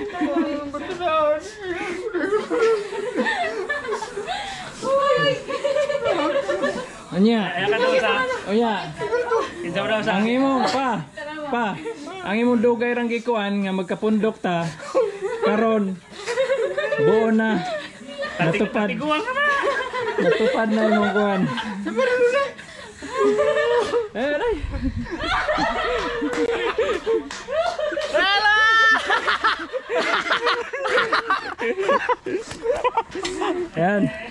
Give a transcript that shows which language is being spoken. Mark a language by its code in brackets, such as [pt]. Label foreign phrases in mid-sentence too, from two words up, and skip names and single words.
[ceb] Anya, Kaya ka daw sa... oh nya. Kinsa mo daw sa... Ang imong ang imong dugay rang gikuan nga magkapundok ta. Karon buo na natupad. Tiguan ka na. Natupad na imong kuan. Ay. Yan.